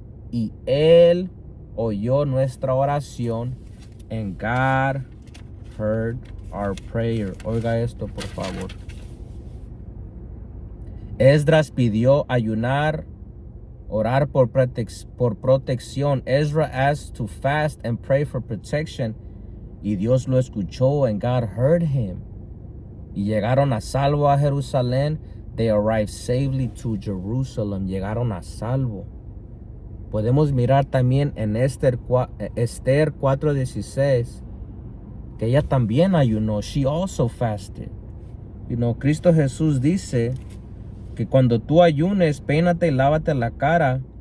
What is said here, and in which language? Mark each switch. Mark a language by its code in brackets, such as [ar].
[es] Y Él oyó nuestra oración, [en] and God heard our prayer. [es] Oiga esto, por favor. Esdras pidió ayunar, orar por protección. [en] Ezra asked to fast and pray for protection. [es] Y Dios lo escuchó, [en] and God heard him. [es] Y llegaron a salvo a Jerusalén. [en] They arrived safely to Jerusalem. [es] Llegaron a salvo. Podemos mirar también en Esther 4:16 que ella también ayunó. [en] She also fasted. [es] Cristo Jesús dice que cuando tú ayunes, peínate y lávate la cara.